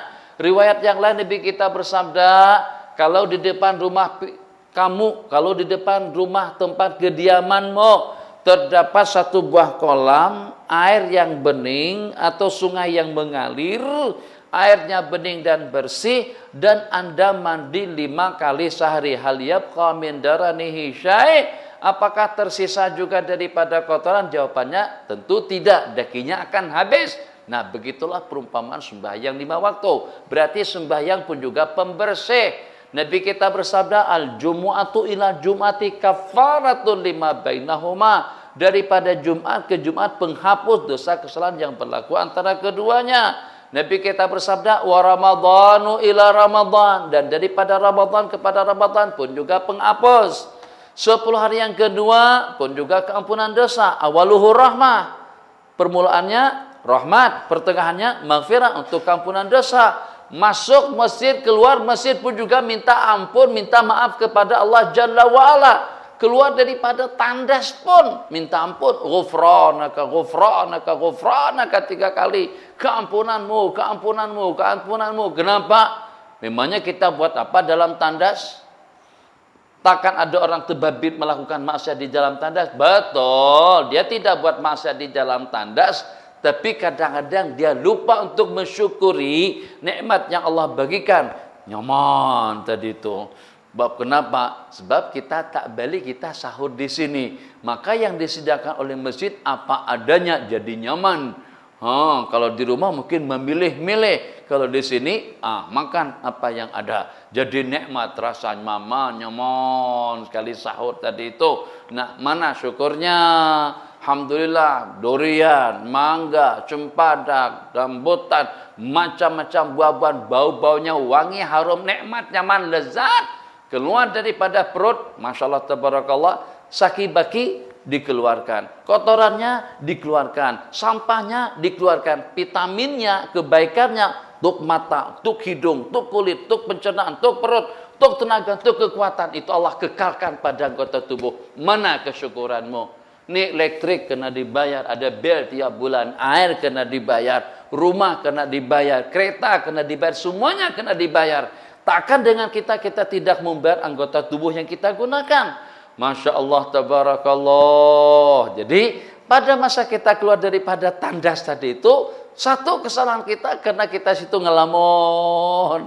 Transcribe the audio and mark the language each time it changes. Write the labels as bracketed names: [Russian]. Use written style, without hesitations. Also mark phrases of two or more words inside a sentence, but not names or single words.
[Malay] Riwayat yang lain Nabi kita bersabda, kalau di depan rumah kamu, kalau di depan rumah tempat kediamanmu terdapat satu buah kolam air yang bening atau sungai yang mengalir, airnya bening dan bersih, dan Anda mandi 5 kali sehari, [Arabic] hal yabqa min daranihi syai', [Malay] apakah tersisa juga daripada kotoran? Jawabannya tentu tidak, dagingnya akan habis. Nah, begitulah perumpamaan sembahyang 5 waktu. Berarti sembahyang pun juga pembersih. Nabi kita bersabda, [Arabic] al-jumu'atu ila jum'ati kafaratun lima bainahuma. [Malay] Daripada Jumat ke Jumat penghapus dosa kesalahan yang berlaku antara keduanya. Nabi kita bersabda, [Arabic] wa ramadhanu ila ramadhan, [Malay] dan daripada Ramadan kepada Ramadan pun juga penghapus. 10 hari yang kedua pun juga keampunan dosa. [Arabic] Awaluhu rahmah, [Malay] permulaannya rahmat, pertengahannya maghfirah untuk keampunan dosa. Masuk masjid, keluar masjid pun juga minta ampun, minta maaf kepada Allah [Arabic] Jalla wa'ala. [Malay] Keluar daripada tandas pun minta ampun, [Arabic] ghufranaka ghufranaka ghufranaka [Malay] 3 kali, keampunanmu, keampunanmu, keampunanmu. Kenapa? Memangnya kita buat apa dalam tandas? Takkan ada orang terbabit melakukan maksiat di dalam tandas? Betul, dia tidak buat maksiat di dalam tandas, tapi kadang-kadang dia lupa untuk mensyukuri nikmat yang Allah bagikan. Nyaman tadi itu. Sebab kenapa? Sebab kita tak balik, kita sahur di sini. Maka yang disediakan oleh masjid apa adanya, jadi nyaman. Kalau di rumah mungkin memilih-milih. Kalau di sini, makan apa yang ada. Jadi nikmat, rasa mama nyaman sekali sahur tadi itu. Nah, mana syukurnya? Alhamdulillah, durian, mangga, cempedak, rambutan, macam-macam buah-buahan, bau-baunya wangi, harum, nikmat, nyaman, lezat. Keluar daripada perut, [Arabic] Masya Allah, tabarakallah, [Malay] saki-baki dikeluarkan, kotorannya dikeluarkan, sampahnya dikeluarkan, vitaminnya, kebaikannya, untuk mata, untuk hidung, untuk kulit, untuk pencernaan, untuk perut, untuk tenaga, untuk kekuatan, itu Allah kekalkan pada anggota tubuh. Mana kesyukuranmu? Nih listrik kena dibayar, ada bel tiap bulan, air kena dibayar, rumah kena dibayar, kereta kena dibayar, semuanya kena dibayar. Takkan dengan kita tidak membayar anggota tubuh yang kita gunakan. [Arabic] Masya Allah, tabarakallah. [Malay] Jadi pada masa kita keluar daripada tandas tadi itu, satu kesalahan kita karena kita situ ngelamun.